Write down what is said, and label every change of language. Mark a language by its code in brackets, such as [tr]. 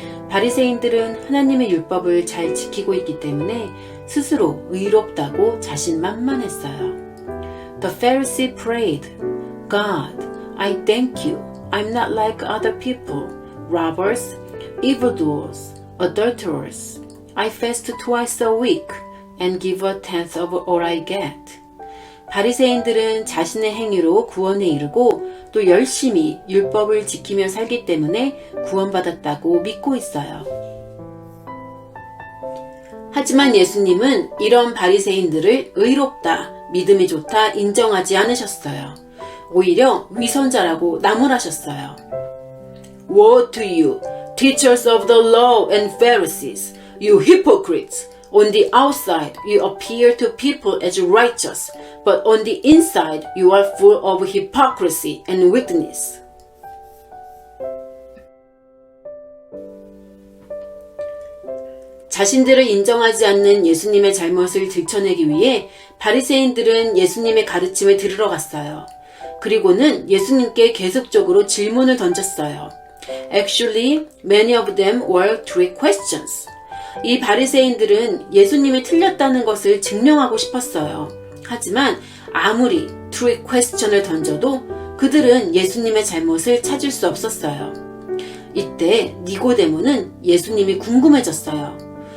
[ko] 바리새인들은 하나님의 율법을 잘 지키고 있기 때문에 스스로 의롭다고 자신만만했어요. [en] The Pharisee prayed, God, I thank you. I'm not like other people, robbers, evildoers, adulterers. I fast twice a week and give a tenth of all I get. [ko] 바리새인들은 자신의 행위로 구원에 이르고 또 열심히 율법을 지키며 살기 때문에 구원받았다고 믿고 있어요. 하지만 예수님은 이런 바리새인들을 의롭다, 믿음이 좋다 인정하지 않으셨어요. 오히려 위선자라고 나무라셨어요. Woe to you, teachers of the law and Pharisees, you hypocrites! On the outside, you appear to people as righteous, but on the inside, you are full of hypocrisy and wickedness. 자신들을 인정하지 않는 예수님의 잘못을 들춰내기 위해 바리새인들은 예수님의 가르침을 들으러 갔어요. 그리고는 예수님께 계속적으로 질문을 던졌어요. [en] Actually, many of them were trick questions. [ko] 이 바리새인들은 예수님이 틀렸다는 것을 증명하고 싶었어요. 하지만 아무리 trick question을 던져도 그들은 예수님의 잘못을 찾을 수 없었어요. 이때 니고데모는 예수님이 궁금해졌어요.